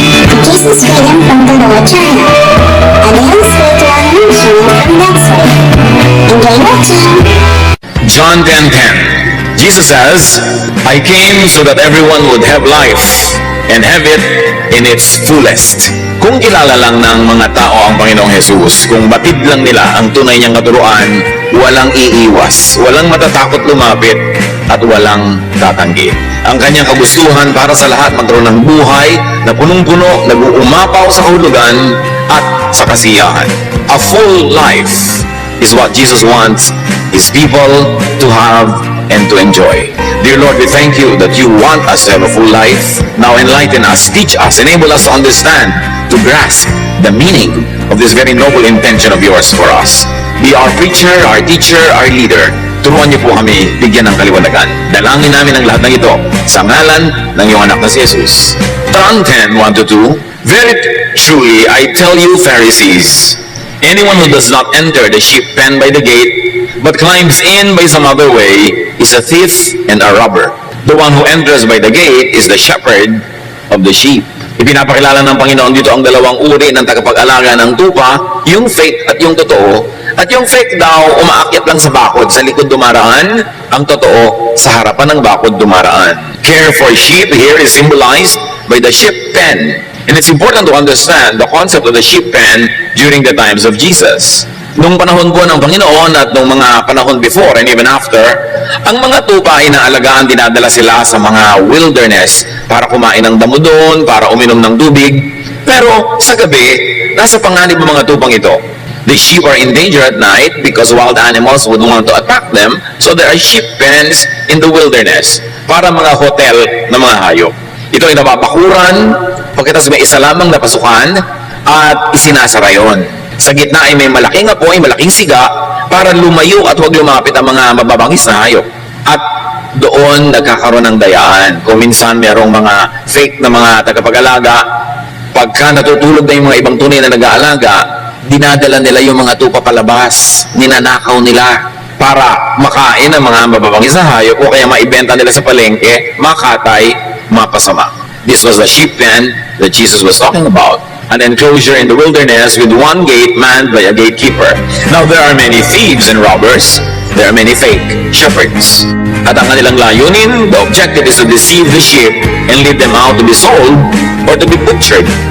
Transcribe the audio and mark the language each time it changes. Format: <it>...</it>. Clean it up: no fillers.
<en>to Jesus Freedom from the Lord China, a daily spiritual nourishment from God's Word. Enjoy watching! John 10:10. Jesus says, I came so that everyone would have life and have it in its fullest.</en> <tl>Kung kilala lang ng mga tao ang Panginoong Jesus, kung batid lang nila ang tunay niyang katuruan, walang iiwas, walang matatakot lumapit, at walang tatanggi. Ang kanyang kagustuhan para sa lahat magkaroon ng buhay na punong-puno, nag-uumapaw sa kahulugan at sa kasiyahan.</tl> <en>A full life is what Jesus wants His people to have and to enjoy. Dear Lord, we thank you that you want us to have a full life. Now enlighten us, teach us, enable us to understand, to grasp the meaning of this very noble intention of yours for us. Be our preacher, our teacher, our leader.</en> <tl>Turuan niyo po kami bigyan ng kaliwanagan. Dalangin namin ang lahat ng ito sa ngalan ng iyong anak na si Jesus.</tl> <en>John 10:1-2. Very truly, I tell you, Pharisees, anyone who does not enter the sheep pen by the gate, but climbs in by some other way, is a thief and a robber. The one who enters by the gate is the shepherd of the sheep.</en> <tl>Ipinapakilala ng Panginoon dito ang dalawang uri ng tagapag-alaga ng tupa, yung fake at yung totoo. At yung fake daw, umaakyat lang sa bakod, sa likod dumaraan, ang totoo, sa harapan ng bakod dumaraan.</tl> <en>Care for sheep here is symbolized by the sheep pen. And it's important to understand the concept of the sheep pen during the times of Jesus.</en> <tl>Nung panahon po ng Panginoon at nung mga panahon</tl> <en>before and even after,</en> <tl>ang mga tupa ay inaalagaan, dinadala sila sa mga wilderness para kumain ng damo doon, para uminom ng tubig. Pero sa gabi, nasa panganib ng mga tupang ito.</tl> <en>The sheep are in danger at night because wild animals would want to attack them, so there are sheep pens in the wilderness</en> <tl>para mga hotel na mga hayop. Ito ay nababakuran, pagkatapos may isa lamang na pasukan at isinasara yon. Sa gitna ay may malaking apoy, malaking siga para lumayo at huwag lumapit ang mga mababangis na hayop. At doon nagkakaroon ng dayaan. Kung minsan merong mga fake na mga tagapag-alaga, pagka natutulog na yung mga ibang tunay na nag-aalaga, dinadala nila yung mga tupa palabas, ninanakaw nila para makain ang mga mababangis na hayop o kaya maibenta nila sa palengke, makatay, mapasama.</tl> <en>This was the sheep pen that Jesus was talking about. An enclosure in the wilderness with one gate manned by a gatekeeper. Now there are many thieves and robbers. There are many fake shepherds.</en> <tl>At ang kanilang layunin,</tl> <en>the objective is to deceive the sheep and lead them out to be sold or to be butchered.</en>